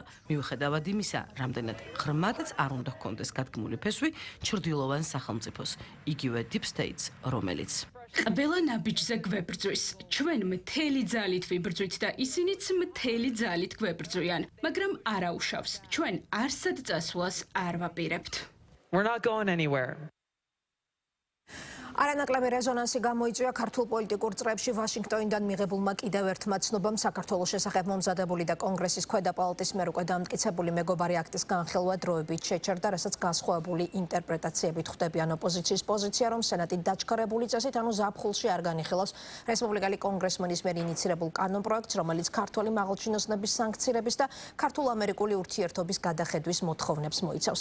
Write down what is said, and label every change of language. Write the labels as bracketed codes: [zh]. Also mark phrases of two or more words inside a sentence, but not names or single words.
[ka] მიუხედავად იმისა, რამდენად ღრმადაც არ უნდა ჰქონდეს გადგმული ფესვი ჩრდილოვან სახელმწიფოს, იგივე [en] deep state- [ka] ს, რომელიც ყველა ნაბიჯზე გვებრძვის. ჩვენ მთელი ძალით ვიბრძვით და ისინიც მთელი ძალით გვებრძვიან, მაგრამ არა უშავს. ჩვენ არსად წასვლას არ ვაპირებთ. [en] We're not going anywhere. [ka] არანაკლები რეზონანსი გამოიწვია ქართულ პოლიტიკურ წრეებში ვაშინგტონიდან მიღებულმა კიდევ ერთმა ცნობამ საქართველოს შესახებ მომზადებული და კონგრესის ქვედა პალატის მიერ უკვე დამტკიცებული მეგობარი აქტის განხილვა დროებით შეჩერდა, რასაც განსხვავებული ინტერპრეტაციებით ხვდებიან ოპოზიციის პოზიცია, რომ სენატი დაჩქარებული წესით, ანუ ზაფხულში არ განიხილავს რესპუბლიკელი კონგრესმენის მიერ ინიცირებულ კანონპროექტს, რომელიც ქართული მაღალჩინოსნების სანქცირების და ქართულ-ამერიკული ურთიერთობის გადახედვის მოთხოვნებს მოიცავს.